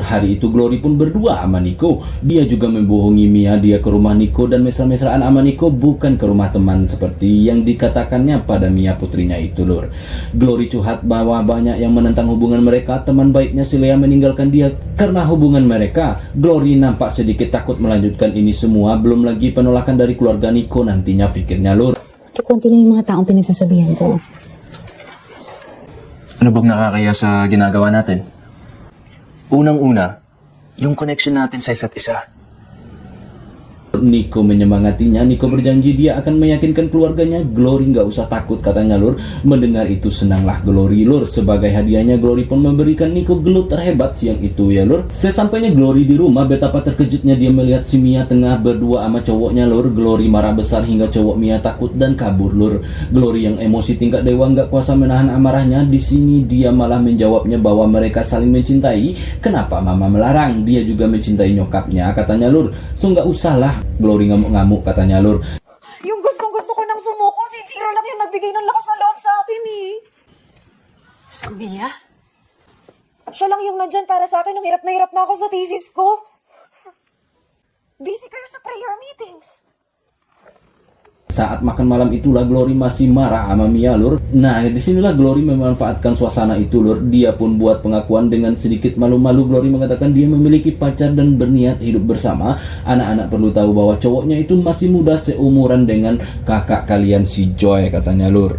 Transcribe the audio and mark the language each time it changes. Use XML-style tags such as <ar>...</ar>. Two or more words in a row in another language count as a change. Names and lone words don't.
<id>Hari itu Glory pun berdua sama Nico. Dia juga membohongi Mia dia ke rumah Nico dan mesra-mesraan sama Nico, bukan ke rumah teman seperti yang dikatakannya pada Mia putrinya itu lur. Glory curhat bahwa banyak yang menentang hubungan mereka. Teman baiknya si Lea meninggalkan dia karena hubungan mereka. Glory nampak sedikit takut melanjutkan ini semua, belum lagi penolakan dari keluarga Nico nantinya, pikirnya lur.</id> <tl>Kunti lang yung mga taong pinagsasabihan ko. Ano bang nakakaya sa ginagawa natin? Unang-una, yung connection natin sa isa't isa.</tl> <id>Nico menyemangatinya. Nico berjanji dia akan meyakinkan keluarganya. Glory nggak usah takut katanya lur. Mendengar itu senanglah Glory lur. Sebagai hadiahnya Glory pun memberikan Nico gelut terhebat siang itu ya lur. Sesampainya Glory di rumah, betapa terkejutnya dia melihat si Mia tengah berdua sama cowoknya lur. Glory marah besar hingga cowok Mia takut dan kabur lur. Glory yang emosi tingkat dewa nggak kuasa menahan amarahnya. Di sini dia malah menjawabnya bahwa mereka saling mencintai. Kenapa mama melarang? Dia juga mencintai nyokapnya katanya lur. So nggak usah lah. Glory ngamuk-ngamuk katanya lur.</id> <tl>Yung gustong-gusto ko nang sumuko, si Jiro lang yung nagbigay ng lakas ng loob sa akin eh. Si Mia? Siya lang yung nandyan para sa akin nung hirap na ako sa thesis ko. Busy kayo sa</tl> <en>prayer meetings.</en> <id>Saat makan malam itulah Glory masih marah sama Mia lur. Nah disinilah Glory memanfaatkan suasana itu lur. Dia pun buat pengakuan dengan sedikit malu-malu. Glory mengatakan dia memiliki pacar dan berniat hidup bersama. Anak-anak perlu tahu bahwa cowoknya itu masih muda, seumuran dengan kakak kalian si Joy katanya lur.</id>